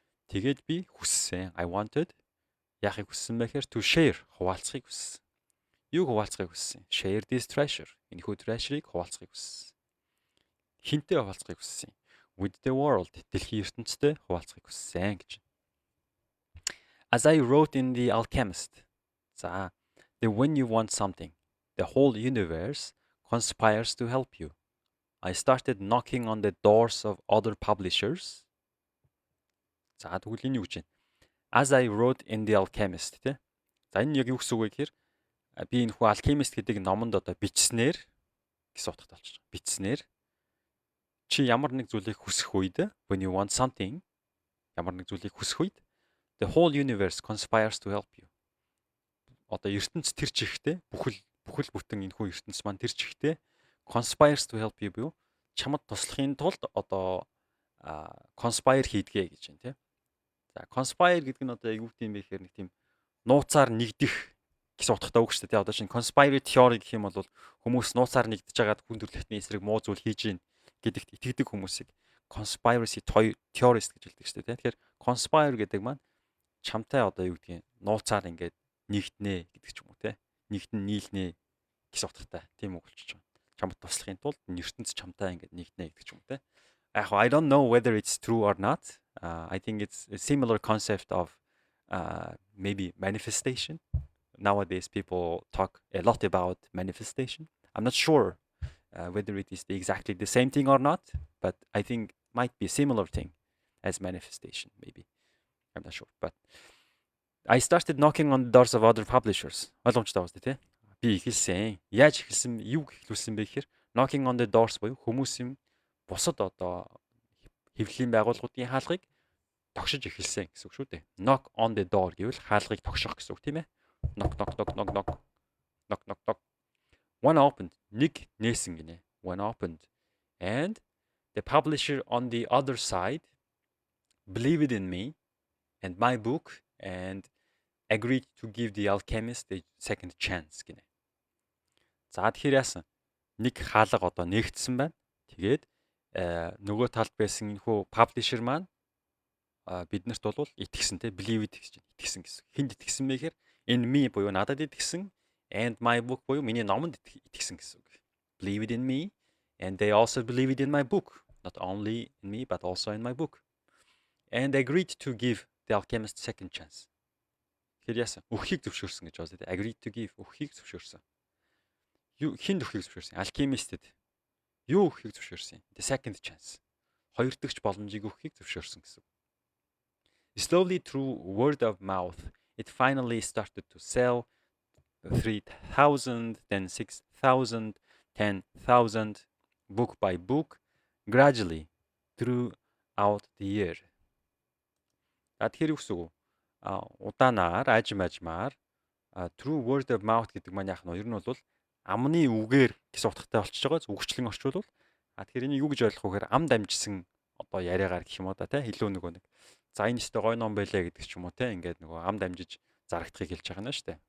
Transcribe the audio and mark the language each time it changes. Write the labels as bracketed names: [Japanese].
[Mongolian] Тэгээд би хүссэн. [English] I wanted [Mongolian] яахыг хүссэн бэ гэхээр [English] to share [Mongolian] хуваалцахыг хүссэн. Юуг хуваалцахыг хүссэн? [English] Share this treasure. [Mongolian] Энэхүү treasure-ыг хуваалцахыг хүссэн. Хинтээ хуваалцахыг хүссэн? [English] With the world. [Mongolian] Дэлхийн ертөнцтэй хуваалцахыг хүссэн гэж. [English] As I wrote in The Alchemist, that when you want something, the whole universe conspires to help you. I started knocking on the doors of other publishers. [Mongolian] За тэгвэл энэ юу гэж байна? [English] As I wrote in The Alchemist, [Mongolian] тэ? За энэ яг юу гэсэн үг вэ гэхээр би энэ хүү Alchemist гэдэг номонд одоо бичснээр гэсэн утгатай болчих. Бичснээр чи ямар нэг зүйлийг хүсэх үед, [English] when you want something, [Mongolian] ямар нэг зүйлийг хүсэх үед [English] the whole universe conspires to help you. [Mongolian] Одоо ертөнц тэр чихтэй бүхэл бүтэн энэ хүү ертөнц маань тэр чихтэй [English] conspires to help you [Mongolian] буюу чамд туслахын тулд одоо conspire хийдгээ гэж байна тийм. За conspire гэдэг нь одоо юу гэдэм бэ гэхээр нэг тийм нууцаар нэгдэх гэсэн утгатай үг шүү дээ. Одоо чинь conspiracy theory гэх юм бол хүмүүс нууцаар нэгдэж байгаад хүн төрөлхтний эсрэг муу зүйл хийж гин гэдэгт итгэдэг хүмүүсийг conspiracy theorist гэж хэлдэг шүү дээ. Тэгэхээр conspire гэдэг маань чамтай одоо юу гэдгийг нууцаар ингээд нэгтнэ гэдэг ч юм уу те. Нэгтэн нийлнэ гэсэн утгатай тийм үг болчихж байгаа. Чамд туслахын тулд ертөнц чамтай ингээд нэгтнэ гэдэг ч юм уу те. [English] I don't know whether it's true or not. I think it's a similar concept of maybe manifestation. Nowadays people talk a lot about manifestation. I'm not sure whether it is exactly the same thing or not, but I think might be a similar thing as manifestation maybe. I'm not sure, but I started knocking on the doors of other publishers. [Mongolian] Ойлгомжтой байна тий. Би эхэлсэн. Яаж эхэлсэн? Юу эхлүүлсэн бэ гэхээр [English] knocking on the doors [Mongolian] буюу хүмүүсийн бусад одоо хэвлэлийн байгууллагуудын хаалгыг тогшиж эхэлсэн гэсэн үг шүү дээ. [English] Knock on the door [Mongolian] гэвэл хаалгыг тогшох гэсэн үг тийм ээ. [English] Knock knock knock knock knock knock knock knock. One opened. [Mongolian] Нэг нээсэн гинэ. [English] One opened. And the publisher on the other side believed in me and my book and agreed to give The Alchemist a second chance [Mongolian] гинэ. За тэгэхээр яасан? Нэг хаалга одоо нээгдсэн байна. Тэгээд нөгөө талд байсан энэхүү publisher маань биднэрт бол итгэсэн те believed гэж итгэсэн гэсэн. Хинд итгэсэн бэ гэхээр [English] in me [Mongolian] буюу надад итгэсэн [English] and my book [Mongolian] буюу миний номонд итгэсэн гэсэн үг. [English] Believed in me and they also believed in my book. Not only in me but also in my book. And agreed to give The Alchemist second chance. [Mongolian] Тэгэхээр яасан? Өгөхийг зөвшөөрсөн гэж байна. [English] Agreed to give [Mongolian] өгөхийг зөвшөөрсөн. Хинд өгөхийг зөвшөөрсөн. Alchemist-д юу өгөхийг зөвшөөрсөн. [English] The second chance. [Mongolian] Хоёр дахь боломжийг өгөхийг зөвшөөрсөн гэсэн. [English] Slowly through word of mouth, it finally started to sell 3,000, then 6,000, 10,000, book by book, gradually throughout the year. [Mongolian] Тэгэхээр юу гэсэн үг? Удаанаар, ажмаар [English] through word of mouth [Mongolian] гэдэг маань яах нь вэ? Ер нь бол амны үгээр гэсэн утгатай болчихж байгаа. Үгчлэн орчуулвал тэгэхээр энийг юу гэж ойлгох вэ гэхээр ам дамжсан одоо яриагаар гэх юм уу да тий илүү нөгөө нэг за энэ өстой гой ном байлээ гэдэг ч юм уу тий ингээд нөгөө ам дамжиж зарагдахыг хэлж байгаа нь шүү дээ.